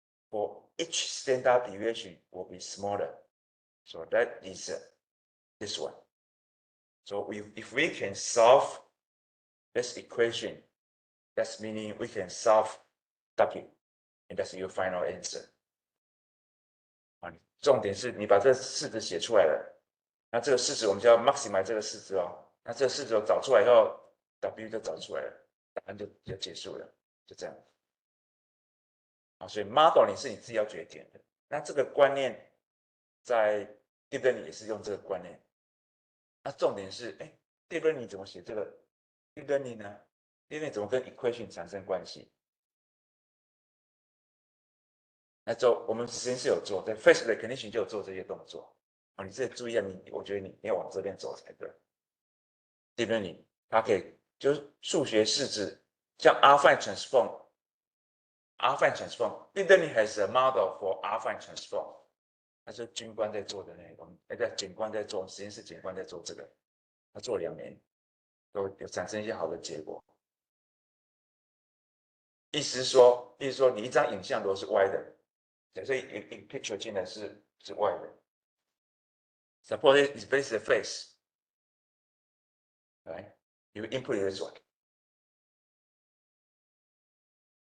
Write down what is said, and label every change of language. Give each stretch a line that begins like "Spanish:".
English: For each standard deviation will be smaller. So that is this one. So if we can solve this equation, that's meaning we can solve W, and that's your final answer.
Chinese: 重点是你把这式子写出来了，那这个式子我们就要 maximize 这个式子哦。那这个式子找出来以后 ，W 就找出来了，答案就结束了，就这样。好，所以 modeling 是你自己要决定的。那这个观念在 deep learning 也是用这个观念。那重点是，deep learning 怎么写这个 deep learning 呢 ？deep learning 怎么跟 equation 产生关系？那我们实验室有做，在 face recognition 就有做这些动作。哦，你自己注意啊，我觉得你要往这边走才对。
English: deep learning
Chinese: 它可以就是数学式子，像
English: affine transform。affine transform, deep learning has a model for affine transform.
Chinese: 那是军官在做的那个，警官在做，实验室警官在做这个，他做2年，都有产生一些好的结果。意思是说你一张影像如果是歪的，假设一 picture 进来是歪的 ，
English: suppose it's face to face, right? You input this one.